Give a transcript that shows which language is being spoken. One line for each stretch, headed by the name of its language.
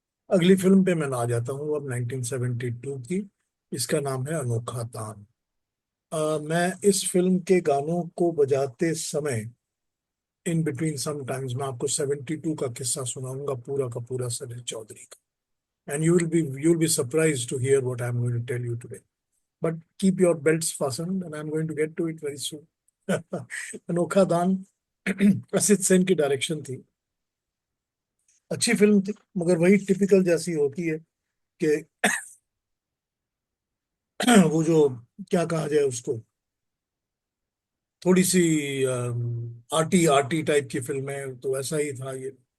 Hindi: अगली फिल्म पे मैं आ जाता हूँ अब, 1972 की। इसका नाम है अनोखा दान। मैं इस फिल्म के गानों को बजाते समय
English: in between some times
Hindi: मैं आपको 72 का किस्सा सुनाऊंगा, पूरा का पूरा सलील चौधरी का।
English: And you'll be surprised to hear what I'm going to tell you today. But keep your belts fastened and I'm going to get to it very soon.
Hindi: अनोखा दान असित सेन की डायरेक्शन थी। अच्छी फिल्म थी, मगर वही टिपिकल जैसी होती है कि वो जो क्या कहा जाए उसको, थोड़ी सी आर्टी आर्टी टाइप की फिल्म है, तो ऐसा ही था ये।